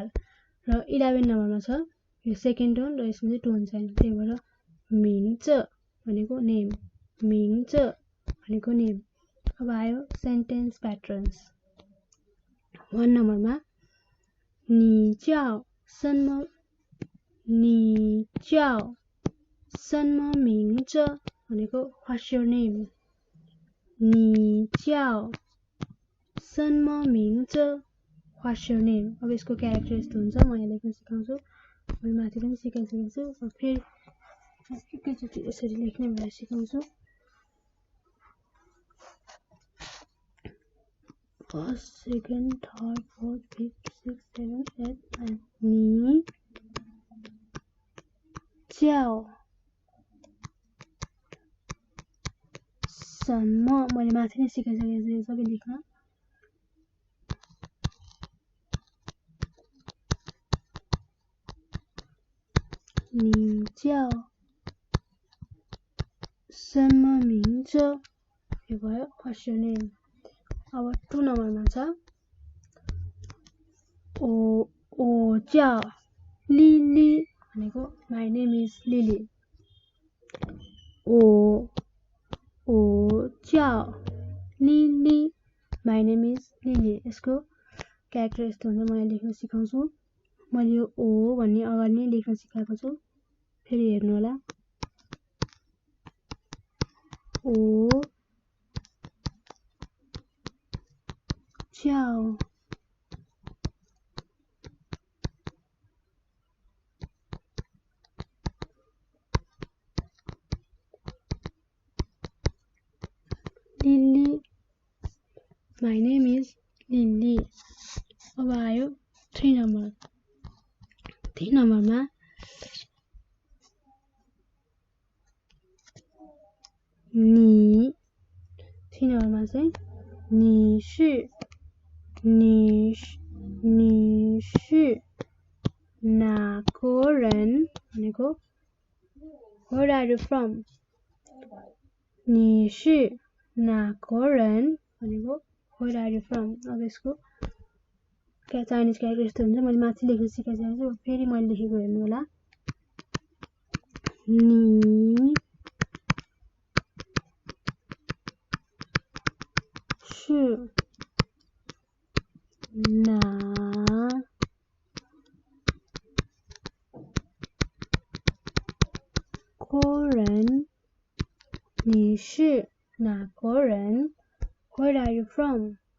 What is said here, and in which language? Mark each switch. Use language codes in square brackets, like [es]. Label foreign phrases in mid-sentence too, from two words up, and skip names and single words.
[ne] र 11 नम्बरमा छ यो [en] second tone [ne] र यसमा चाहिँ टोन छैन त्यही भएर मिङ्च भनेको नेम मिङ्च भनेको नेम. अब आयो [en] sentence patterns. [ne] 1 नम्बरमा [zh] 你叫什么名字 [ne] भनेको [en] what's your name [zh] 你叫什么名字 [en] what's your name [ne] अब यसको क्यारेक्टर यस्तो हुन्छ म यहाँ लेख्न सिकाउँछु मैले माथि पनि सिकाइसकेको छु फेरि एकैचोटि यसरी लेख्ने भनेर सिकाउँछु [en] first second third fourth fifth sixth seventh eight nine [zh] 你叫什么 [ne] मैले माथि नै सिकाइसकेको छु सबै लेख्न [zh] 你叫什么名字 [ne] यो भयो [en] what's your name [ne] अब 2 नम्बरमा छ [zh] 我叫Lily [ne] भनेको [en] my name is Lily [zh] 我叫Lily [en] my name is Lily [ne] यसको क्यारेक्टर यस्तो हुन्छ म यहाँ लेख्न सिकाउँछु मैले यो ओ भन्ने अगाडि नै लेख्न सिकाएको छु फेरि हेर्नु होला [zh] 我叫 [ne] Lily [en] my name is Lily [ne] अब आयो 3 नम्बर 3 नम्बरमा 你 3 नम्बरमा चाहिँ [zh] 你是哪个人 [ne] भनेको [en] where are you from [zh] 你是哪个人 [ne] भनेको [en] where are you from [ne] अब यसको [en] Chinese character [ne] यस्तो हुन्छ मैले माथि लेख्न सिकाइसकेको छु फेरि मैले लेखेको हेर्नु होला [zh] 你是哪个人你是哪个人 [en] where are you from